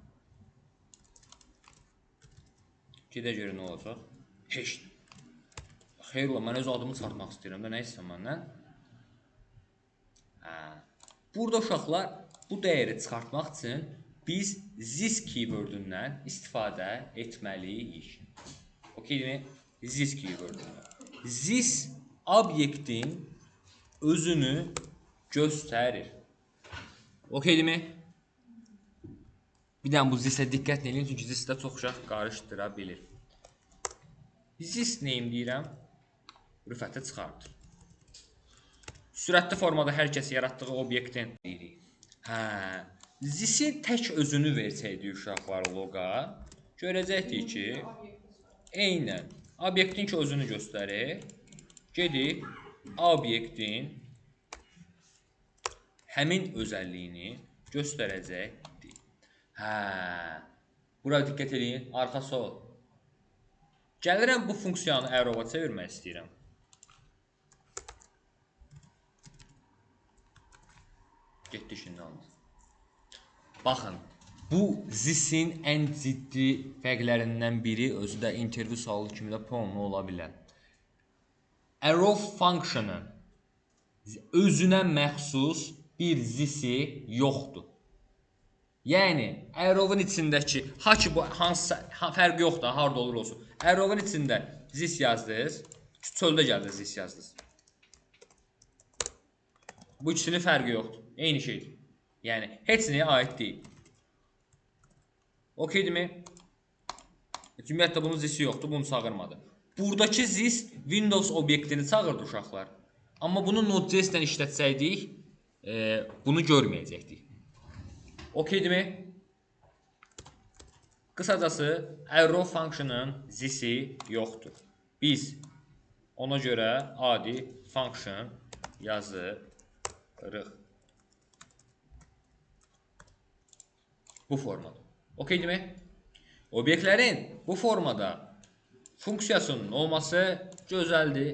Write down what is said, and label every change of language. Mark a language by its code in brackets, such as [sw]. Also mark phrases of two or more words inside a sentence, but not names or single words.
[az] Gedə görə nə olacaq? Heç. Xeyr ola, mən öz adımı çıxartmaq istəyirəm də, nə istəyirəm məndən? Burada uşaqlar bu dəyəri çıxartmaq üçün biz this keywordündən istifadə etməliyik. Okeymi? This keywordündən. This obyektin özünü göstərir. Okeymi? Bir dənə bu this-ə diqqət edin, çünki this-də çox uşaq qarışdıra bilir. This name deyirəm, rüfəti çıxardır. Sürətli formada hər kəs yaratdığı obyektin deyirik. This-in tək özünü versəydik uşaqlar loqa, görəcəkdik ki, eynən obyektin ki özünü göstərir, gedib obyektin həmin özəlliyini göstərəcəkdir. Bura diqqət edin, arxa sol. Gəlirəm bu funksiyanı arrow-a çevirmək istəyirəm. Getdi şimdi alınır. Baxın, bu this-in ən ciddi fərqlərindən biri özü də intervyu sualı kimi də poemlu ola bilər. Arrow funksiyonun özünə məxsus bir this-i yoxdur. Yəni, arrow-un içindəki, ki bu hansısa fərqi yoxdur, harada olur olsun. Arrow-un içində this yazdınız, çöldə gəldiniz this yazdınız. Bu ikisinin fərqi yoxdur. Eyni şeydir. Yəni, heç nəyə aid deyil. Okeydirmi? Ümumiyyətlə, bunun this-i yoxdur, bunu çağırmadı. Buradakı this Windows obyektini çağırdı uşaqlar. Amma bunu Node.js-dən işlətsəydik, bunu görməyəcəkdik. Okeydirmi? Qısacası, arrow funksiyonun this-i yoxdur. Biz ona görə adi function yazırıq. Bu formada. Okeydirmi? Obyektlərin bu formada funksiyasının olması gözəldir.